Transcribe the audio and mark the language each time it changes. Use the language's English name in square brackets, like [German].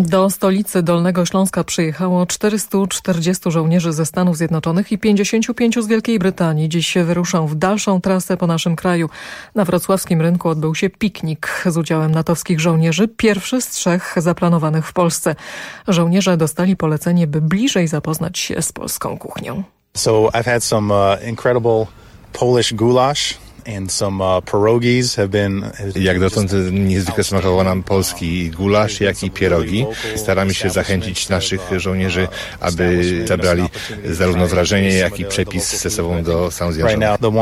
[Polish] Do stolicy Dolnego Śląska przyjechało 440 żołnierzy ze Stanów Zjednoczonych i 55 z Wielkiej Brytanii. Dziś się wyruszą w dalszą trasę po naszym kraju. Na wrocławskim rynku odbył się piknik z udziałem natowskich żołnierzy, pierwszy z trzech zaplanowanych w Polsce. Żołnierze dostali polecenie, by bliżej zapoznać się z polską kuchnią. [English] So I've had some incredible Polish goulash. And some pierogies have been. [Polish] Jak dotąd niezwykle smakował nam polski gulasz, jak i pierogi. Staramy się zachęcić naszych żołnierzy, aby zabrali zarówno wrażenie, jak i przepis ze sobą do Stanów Zjednoczonych.